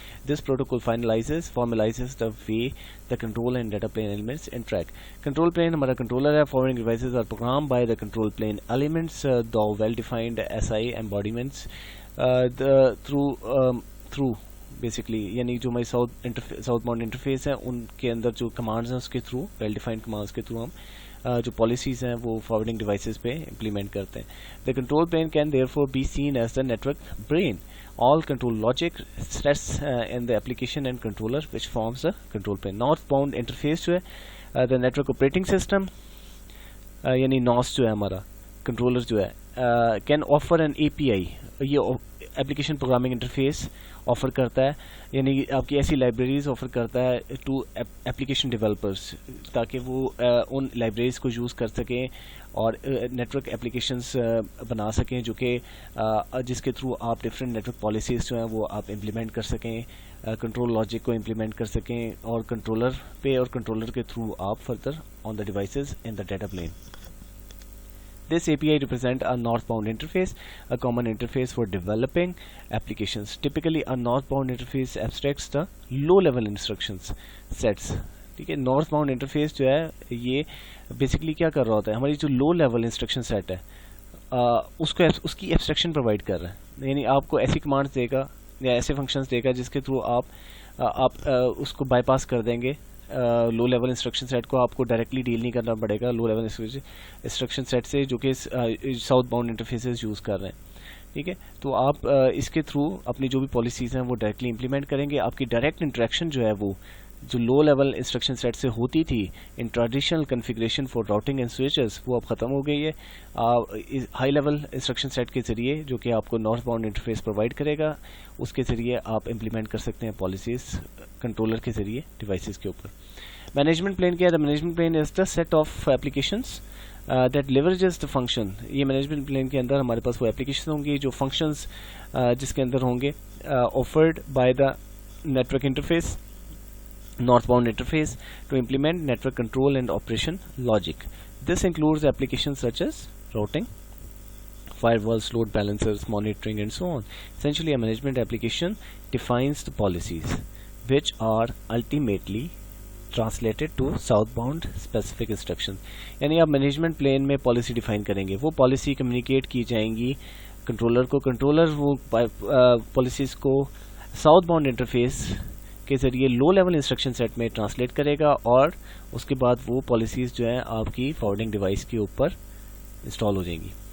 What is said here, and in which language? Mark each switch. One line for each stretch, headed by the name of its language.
English: This protocol formalizes the way the control and data plane elements interact.
Urdu: Control plane ہمارا controller ہے,
English: forwarding devices are program by the control plane elements,
Urdu: the well defined S I ایمبوڈیمنٹس through basically, یعنی جو ہماری south bound interface ہے ان کے اندر جو commands ہیں اس کے تھرو, ویل ڈیفائنڈ کمانڈز کے تھرو ہم جو پالیسیز ہیں وہ فارورڈنگ ڈیوائسز پہ امپلیمنٹ کرتے ہیں.
English: The control plane can therefore be seen as the network brain. All control logic rests in the application and controller which forms the control plane.
Urdu: Northbound interface جو ہے
English: the network operating system
Urdu: یعنی NOS جو ہے ہمارا controller جو ہے
English: can offer an API,
Urdu: یہ application programming interface offer کرتا ہے, یعنی آپ کی ایسی لائبریریز آفر کرتا ہے ٹو ایپلیکیشن ڈیولپرس, تاکہ وہ ان لائبریریز کو یوز کر سکیں اور نیٹورک اپلیکیشنس بنا سکیں, جو کہ جس کے تھرو آپ ڈفرینٹ نیٹورک پالیسیز جو ہیں وہ آپ امپلیمنٹ کر سکیں, کنٹرول لاجک کو امپلیمنٹ کر سکیں, اور کنٹرولر پہ اور کنٹرولر کے تھرو آپ
English: Further on the devices in the data plane. This API represents a northbound interface, a common interface for developing applications. Typically, a northbound interface abstracts the low-level instructions sets.
Urdu: ٹھیک ہے, north bound interface جو ہے یہ basically کیا کر رہا ہوتا ہے, ہماری جو لو لیول انسٹرکشن سیٹ ہے اس کی ایبسٹریکشن پرووائڈ کر رہا ہے. یعنی آپ کو ایسی کمانڈس دے گا یا ایسے فنکشنز دے گا جس کے تھرو آپ اس کو بائی پاس کر دیں گے. لو لیول انسٹرکشن سیٹ کو آپ کو ڈائریکٹلی ڈیل نہیں کرنا پڑے گا لو لیول انسٹرکشن سیٹ سے, جو کہ ساؤتھ باؤنڈ انٹرفیسز یوز کر رہے ہیں. ٹھیک ہے, تو آپ اس کے تھرو اپنی جو بھی پالیسیز ہیں وہ ڈائریکٹلی امپلیمنٹ کریں گے. آپ کی ڈائریکٹ انٹریکشن جو ہے وہ جو لو لیول انسٹرکشن سیٹ سے ہوتی تھی
English: ان traditional configuration for routing and switches,
Urdu: وہ اب ختم ہو گئی ہے. ہائی لیول انسٹرکشن سیٹ کے ذریعے جو کہ آپ کو نارتھ باؤنڈ انٹرفیس پرووائڈ کرے گا, اس کے ذریعے آپ امپلیمنٹ کر سکتے ہیں پالیسیز کنٹرولر کے ذریعے ڈیوائسز کے اوپر. مینجمنٹ پلین کیا ہے؟
English: Management plane is the set of applications that leverages the function.
Urdu: یہ مینجمنٹ پلین کے اندر ہمارے پاس وہ ایپلیکیشن ہوں گی جو فنکشنز جس کے اندر ہوں گے
English: Afforded by the network interface northbound interface to implement network control and operation logic. This includes applications such as routing, firewalls, load balancers, monitoring and so on. Essentially a management application defines the policies which are ultimately translated to southbound specific instructions.
Urdu: یعنی آپ management plane میں policy define کریں گے, وہ policy communicate کی جائیں گی controller کو, کنٹرولر وہ پالیسیز کو ساؤتھ باؤنڈ انٹرفیس کے ذریعے لو لیول انسٹرکشن سیٹ میں ٹرانسلیٹ کرے گا, اور اس کے بعد وہ پالیسیز جو ہیں آپ کی فارورڈنگ ڈیوائس کے اوپر انسٹال ہو جائیں گی.